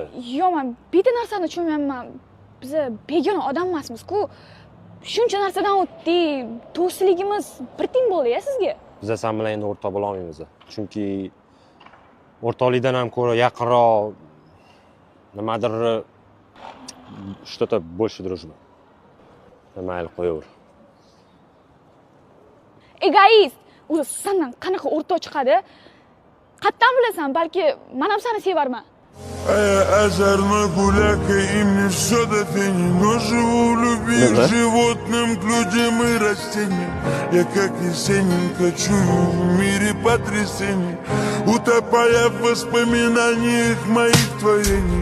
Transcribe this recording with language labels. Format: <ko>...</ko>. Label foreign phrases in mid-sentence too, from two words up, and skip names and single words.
<uz>Yo'q, men bitta narsani tushunmayapman. Biz begona odam emasmiz-ku. Shuncha narsadan o'tdik. Do'stligimiz bir ting bo'ldi-ya sizga. Biz sen bilan endi o'rtoq bo'la olmaymiz. Chunki o'rtoqlikdan ham ko'ra yaqinroq nimadir</uz> <ru>что-то больше дружба.</ru> <uz>Mayli, qo'yaver. Egoist. O'zi sendan qanaqa o'rtoq chiqadi? Qattan bilasan, balki men ham seni sevarman.</uz> <ru>Озорной гуляка, и мне все до фени. Но живу в любви к животным, к людям и растениям. Я как Есенинка чую в мире потрясений, утопая в воспоминаниях моих творений.</ru>